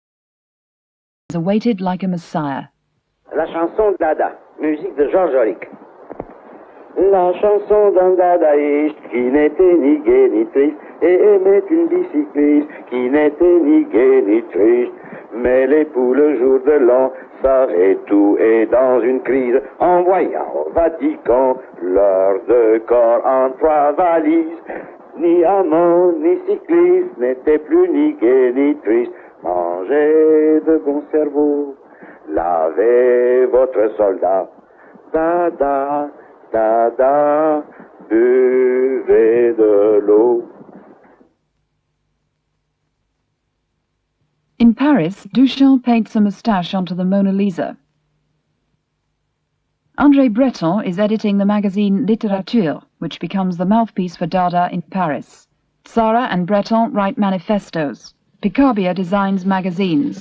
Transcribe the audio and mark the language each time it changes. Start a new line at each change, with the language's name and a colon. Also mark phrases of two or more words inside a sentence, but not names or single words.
English: awaited like a messiah.
French: La chanson Dada, musique de Georges Auric. La chanson d'un dadaïste qui n'était ni gai ni triste et aimait une bicycliste qui n'était ni gai ni triste. Mais l'époux le jour de l'an s'arrête tout et dans une crise en voyant au Vatican leurs deux corps en trois valises. Ni amant ni cycliste n'était plus ni gai ni triste. Mangez de bons cerveaux, lavez votre soldat. Dada, dada, buvez de l'eau.
English: In Paris, Duchamp paints a moustache onto the Mona Lisa. André Breton is editing the magazine Littérature, which becomes the mouthpiece for Dada in Paris. Sarah and Breton write manifestos. Picabia designs magazines.